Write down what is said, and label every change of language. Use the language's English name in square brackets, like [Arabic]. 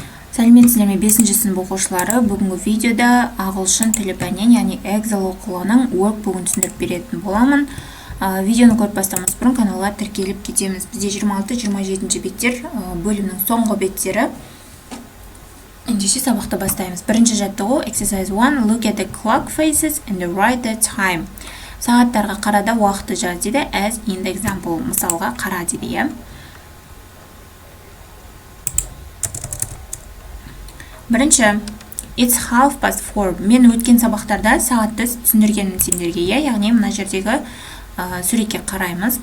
[Kazakh] Сәлеметсіздер ме 5-ші сынып оқушылары, бүгінгі видеода ағылшын тілі пәнінен, яғни Эксел оқулығының workbook'ын түсіндіріп беретін боламын. Видеоны көріп бастамас бұрын каналға тіркеліп кетеміз. Бізде 26-27 беттер бөлімнің соңғы беттері. Ендеше сабақты бастаймыз. Бірінші жаттығу exercise 1. [English] Look at the clock faces and write the time. [Kazakh] Сағаттарға қарада уақытты жаз дейді. [English] As in the example. [Kazakh] Мысалға қара дейді, иә. Бірінші, [English] it's 4:30. [Kazakh] Мен өткен сабақтарда сағатты түсіндіргенмін сендерге, яғни мына жердегі суретке қараймыз.